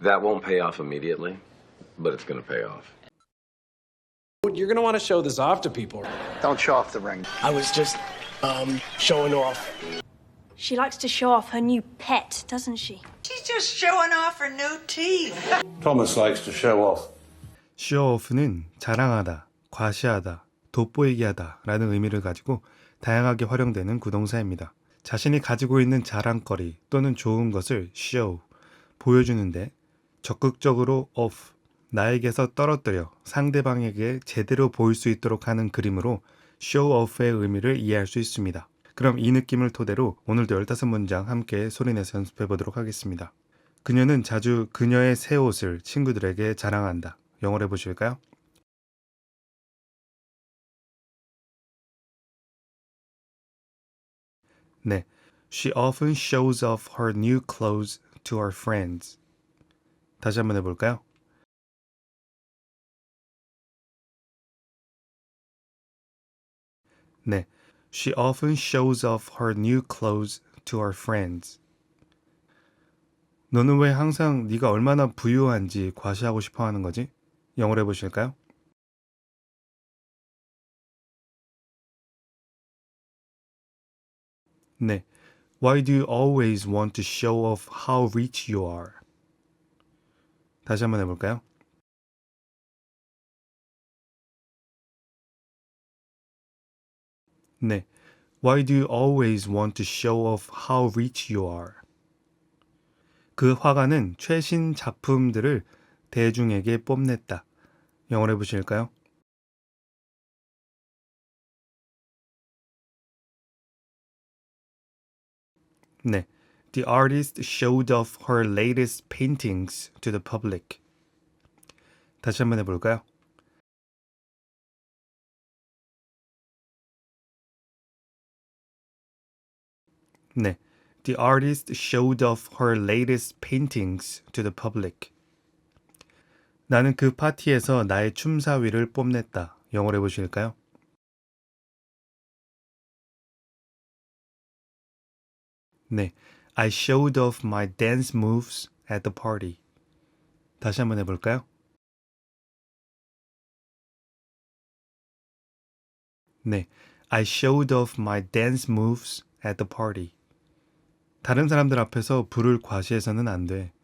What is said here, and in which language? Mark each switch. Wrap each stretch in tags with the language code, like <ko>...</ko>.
<en>That won't pay off immediately, but it's going to pay off. You're going to want to show this off to people. Don't show off the ring. I was just, showing off. She likes to show off her new pet, doesn't she? She's just showing off her new teeth. Thomas likes to show off.</en> <ko>show off는 자랑하다, 과시하다, 돋보이게 하다 라는 의미를 가지고 다양하게 활용되는 구동사입니다. 자신이 가지고 있는 자랑거리 또는 좋은 것을 show, 보여주는데 적극적으로 off, 나에게서 떨어뜨려 상대방에게 제대로 보일 수 있도록 하는 그림으로 show off의 의미를 이해할 수 있습니다. 그럼 이 느낌을 토대로 오늘도 15문장 함께 소리내서 연습해 보도록 하겠습니다. 그녀는 자주 그녀의 새 옷을 친구들에게 자랑한다. 영어로 해보실까요? 네,</ko> <en>she often shows off her new clothes to her friends.</en> <ko>다시 한번 해볼까요? 네,</ko> <en>she often shows off her new clothes to her friends.</en> <ko>너는 왜 항상 네가 얼마나 부유한지 과시하고 싶어 하는 거지? 영어로 해보실까요? 네,</ko> <en>why do you always want to show off how rich you are?</en> <ko>다시 한번 해볼까요? 네,</ko> <en>why do you always want to show off how rich you are?</en> <ko>그 화가는 최신 작품들을 대중에게 뽐냈다. 영어로 해보실까요? 네,</ko> <en>The artist showed off her latest paintings to the public.</en> <ko>다시 한번 해볼까요? 네.</ko> <en>The artist showed off her latest paintings to the public.</en> <ko>나는 그 파티에서 나의 춤사위를 뽐냈다. 영어로 해보실까요? 네.</ko> <en>I showed off my dance moves at the party.</en> <ko>다시 한번 해볼까요? 네.</ko> <en>I showed off my dance moves at the party.</en> <ko>다른 사람들 앞에서 불을 과시해서는 안 돼.</ko>